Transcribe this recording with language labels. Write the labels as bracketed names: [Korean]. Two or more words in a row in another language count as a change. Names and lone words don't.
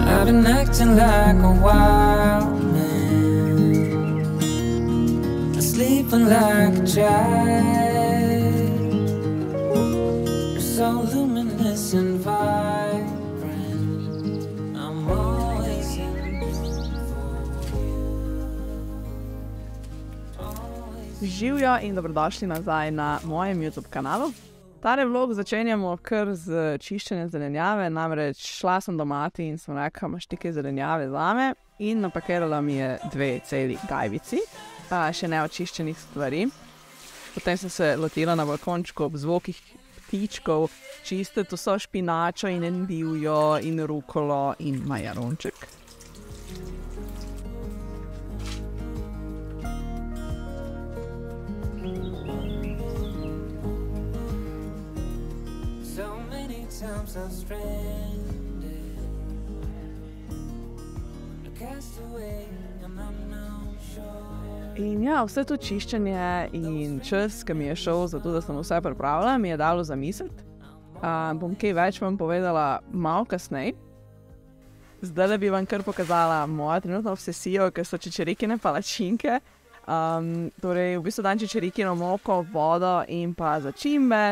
[English] been acting like a wild man, sleeping like a child. You're so luminous and vibrant, I'm always in for you. [Slovenian] Živjo in dobrodošli nazaj na mojem YouTube kanalu. Tale vlog začenjamo kar z čiščenjem zelenjave, namreč šla sem do mati in sem rekla, imaš nekaj zelenjave zame, in napakirala mi je 2 celi gajbici, še neočiščenih stvari. Potem sem se lotila na balkončku ob zvokih ptičkov čistiti vso špinačo in endivijo in rukolo in majaronček. [English] Times I'm stranded, a castaway, and I'm not sure. [Slovenian] In ja, vse to čiščenje in čas, ki mi je šel za to, da sem vse pripravila, mi je dalo zamisliti. Bom kaj več vam povedala malo kasneje. Zdajle bi vam kar pokazala mojo trenutno obsesijo, ker so čičerikine palačinke. Torej, v bistvu dam čičerikino moko, vodo in pa začimbe.